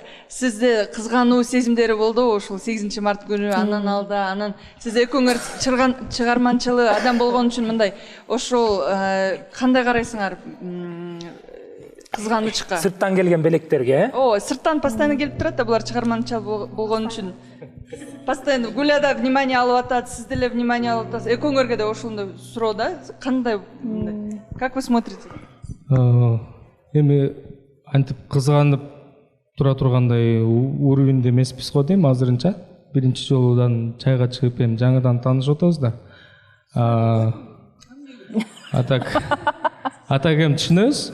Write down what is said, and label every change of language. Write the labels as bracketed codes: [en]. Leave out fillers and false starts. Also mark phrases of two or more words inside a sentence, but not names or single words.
[ky] Сизде кызгануу сезимдери болду ошол 8 март күнү андан алда, анан сиз экөөңөр чыгарманчылы адам болгон үчүн мындай ошол кандай карайсыңар? Кызганычка. Сырттан келген белектерге, сырттан постоянно келип турат да, булар чыгарманчыл болгон үчүн. Постоянно Гуляда внимание алып атат, сиз деле внимание алып атасыз. Экөөңөргө да ошондой суроо да. Кандай? [ru] Как вы смотрите? [ky] Эми антип кызганып тура тургандай уровенде эмеспиз го дейм азырынча. Биринчи жолудан чайга чыгып эми жаңыдан таанышып атабыз да. Атак эми түшүнөбүз.